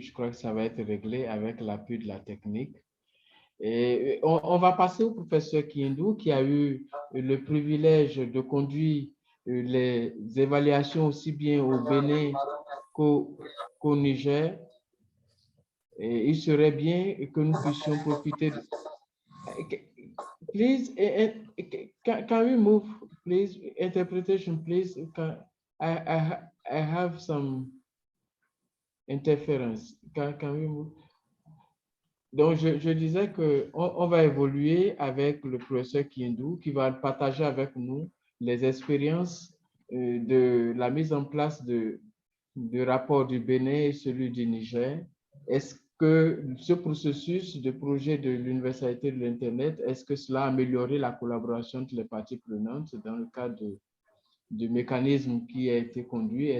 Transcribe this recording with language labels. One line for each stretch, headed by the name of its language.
French: Je crois que ça va être réglé avec l'appui de la technique. Et on va passer au professeur Kindou qui a eu le privilège de conduire les évaluations aussi bien au Bénin qu'au Niger. Et il serait bien que nous puissions profiter de...
English: Please, can we move, please? Interpretation, please. I have some interference. Can we move?
French: Donc, je disais qu'on va évoluer avec le professeur Kindou qui va partager avec nous les expériences de la mise en place du rapport du Bénin et celui du Niger. Est-ce que ce processus de projet de l'universalité de l'Internet, est-ce que cela a amélioré la collaboration entre les parties prenantes dans le cadre du mécanisme qui a été conduit?